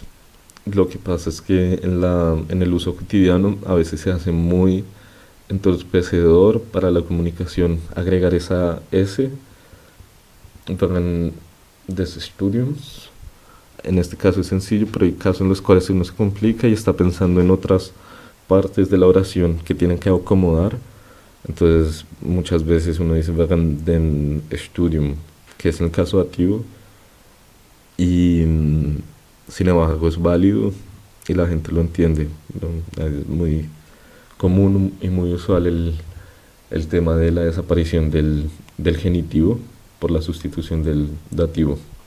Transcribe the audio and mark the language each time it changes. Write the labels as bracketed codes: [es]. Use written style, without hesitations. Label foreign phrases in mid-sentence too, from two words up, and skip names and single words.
[es] Lo que pasa es que en el uso cotidiano a veces se hace muy entorpecedor para la comunicación agregar esa S [de] während des Studiums. [es] En este caso es sencillo, pero hay casos en los cuales uno se complica y está pensando en otras partes de la oración que tienen que acomodar. Entonces, muchas veces uno dice [de] während dem Studium, [es] que es en el caso dativo, y sin embargo es válido y la gente lo entiende, ¿no? Es muy común y muy usual el tema de la desaparición del genitivo por la sustitución del dativo.